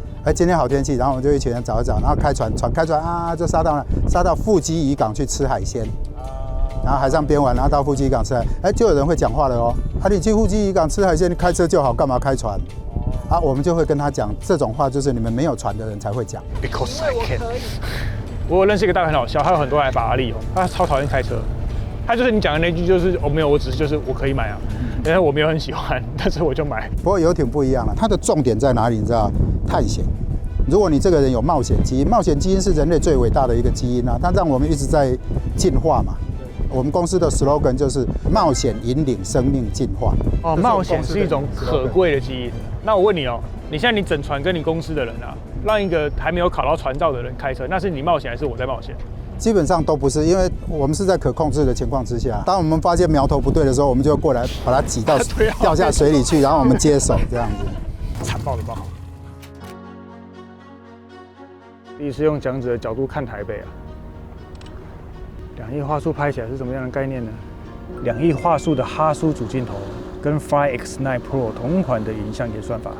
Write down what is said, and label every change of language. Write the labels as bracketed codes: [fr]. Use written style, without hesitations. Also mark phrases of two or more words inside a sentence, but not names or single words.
[zh] 哎，今天好天氣，然後我們就一群人找一找，然後開船啊，就殺到富基漁港去吃海鮮，然後海上邊玩，然後到富基漁港吃海，哎，就有人會講話了哦，啊，你去富基漁港吃海鮮，你開車就好，幹嘛開船？啊，我們就會跟他講這種話，就是你們沒有船的人才會講。 [en] Because I can。 [zh] 我認識一個大哥很好笑，他有很多台法拉利哦，他超討厭開車。他就是你講的那句，就是沒有，我只是就是我可以買啊，因為我沒有很喜歡，但是我就買。不過游艇不一樣了，它的重點在哪裡？你知道？探險。如果你這個人有冒險基因，冒險基因是人類最偉大的一個基因啊，它讓我們一直在進化嘛。我們公司的 slogan 就是冒險引領生命進化。哦，冒險是一種可貴的基因。那我問你哦，你現在你整船跟你公司的人啊，讓一個還沒有考到船照的人開車，那是你冒險還是我在冒險？基本上都不是，因為我們是在可控制的情況之下。當我們发现苗頭不對的時候，我們就過來把它擠到掉下水裡去，然後我們接手這樣子。殘暴的爆！第一次用講者的角度看台北啊，2億畫素拍起來是什麼樣的概念呢？2億畫素的哈蘇主鏡頭跟 Fly X9 Pro 同款的影像演算法。